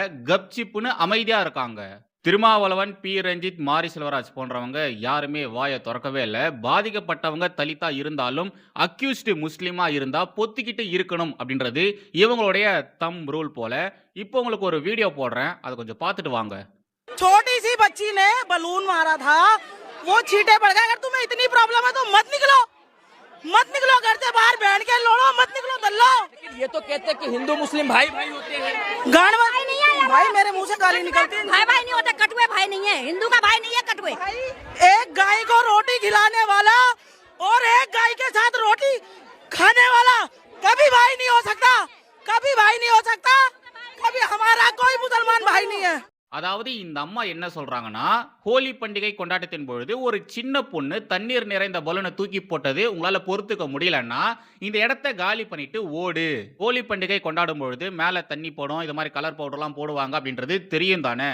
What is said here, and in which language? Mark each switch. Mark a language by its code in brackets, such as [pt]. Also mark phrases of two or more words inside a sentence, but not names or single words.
[ta] கப்சிப்புன்னு அமைதியா இருக்காங்க. திருமாவளவன், பி. ரஞ்சித், மாரி செல்வராஜ் போன்றவங்க யாருமே வாய தொறக்கவே இல்ல. பாதிக்கப்பட்டவங்க தலித்தா இருந்தாலும், அக்யூஸ்டு முஸ்லிமா இருந்தா பொத்திக்கிட்டு இருக்கணும் அப்படின்றது இவங்களுடைய [en] thumb rule [ta] போல. இப்போ உங்களுக்கு ஒரு வீடியோ போடுறேன். அத கொஞ்சம் பார்த்துட்டு வாங்க. [hi] छोटी सी बच्ची ने बलून मारा था, वो छींटे पड़ गए। अगर तुम्हें इतनी प्रॉब्लम है तो मत निकलो, मत निकलो घर से बाहर, बैठ के लड़ो, मत निकलो दल्लो। लेकिन ये तो कहते हैं कि हिंदू मुस्लिम भाई भाई होते हैं। गांड में भाई मेरे मुंह से गाली निकलती है। भाई भाई नहीं होता, कटुए भाई नहीं है, हिंदू का भाई नहीं है कटुए। भाई एक गाय को रोटी खिलाने वाला और एक गाय के साथ रोटी खाने वाला कभी भाई नहीं हो सकता, कभी भाई नहीं हो सकता, कभी हमारा कोई मुसलमान भाई नहीं है। [ta] அதாவது இந்த அம்மா என்ன சொல்றாங்கன்னா, ஹோலி பண்டிகை கொண்டாட்டத்தின் பொழுது ஒரு சின்ன பொண்ணு தண்ணீர் நிறைந்த பலூனை தூக்கி போட்டது உங்களால பொறுத்துக்க முடியலன்னா, இந்த இடத்த காலி பண்ணிட்டு ஓடு. ஹோலி பண்டிகை கொண்டாடும் பொழுது மேல தண்ணி போடும், இது மாதிரி [en] colour powder [ta] போடுவாங்க அப்படின்றது தெரியும் தானே.